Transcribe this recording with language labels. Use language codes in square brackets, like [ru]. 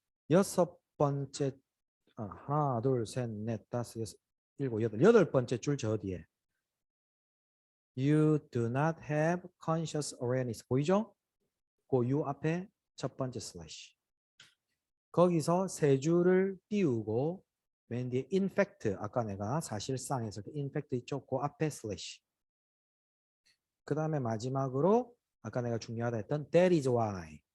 [ko] 여섯 번째 하나, 둘, 셋, 넷, 다섯, 여섯, 일곱, 여덟. 여덟 번째 줄 저 뒤에 [en] You do not have conscious awareness. [ko] 보이죠? 그 You 앞에 첫 번째 슬래시. 거기서 세 줄을 띄우고 맨 뒤에 [en] in fact, [ko] 아까 내가 사실상 해서 in fact 있죠? 그 앞에 슬래시. 그 다음에 마지막으로 아까 내가 중요하다 했던 [en] that is why.